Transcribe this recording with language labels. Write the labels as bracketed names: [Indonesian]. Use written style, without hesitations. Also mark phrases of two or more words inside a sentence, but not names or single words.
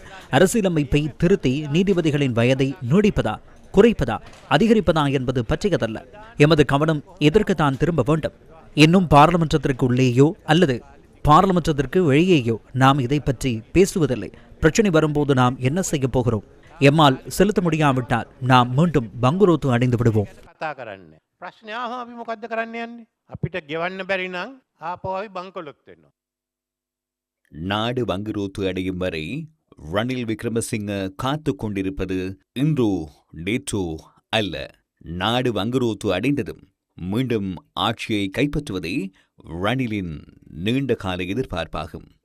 [Tamil] அரசியலமைப்பு திருத்தி நீதிபதிகளின் வயதை நீடிப்பதா, குறைப்பதா, அதிகரிப்பதா என்பது பற்றியதல்ல. எமது கவனம் எதற்குத்தான் திரும்ப வேண்டும்? இன்னும் பாராளுமன்றத்திற்கு உள்ளேயோ அல்லது பாராளுமன்றத்திற்கு வெளியேயோ நாம் இதை பற்றி பேசுவதில்லை. பிரச்சனை வரும்போது நாம் என்ன செய்ய போகிறோம்? எம்மால் செலுத்த முடியாவிட்டால் நாம் மீண்டும் பங்குரோத்து அடைந்து விடுவோம். [Sinhala] කතා කරන්නේ. ප්‍රශ්නය අහම අපි මොකද්ද කරන්න යන්නේ? අපිට ගෙවන්න බැරි නම් ආපහු අපි බංකොලොත් වෙනවා. [Tamil] நாடு வங்குரோத்து அடையும் வரை ரணில் விக்ரமசிங்க காத்து கொண்டிருப்பது இன்றோ நேற்றோ அல்ல. நாடு வங்குரோத்து அடைந்ததும் மீண்டும் ஆட்சியை கைப்பற்றுவதே ரணிலின் நீண்ட கால எதிர்பார்ப்பாகும்.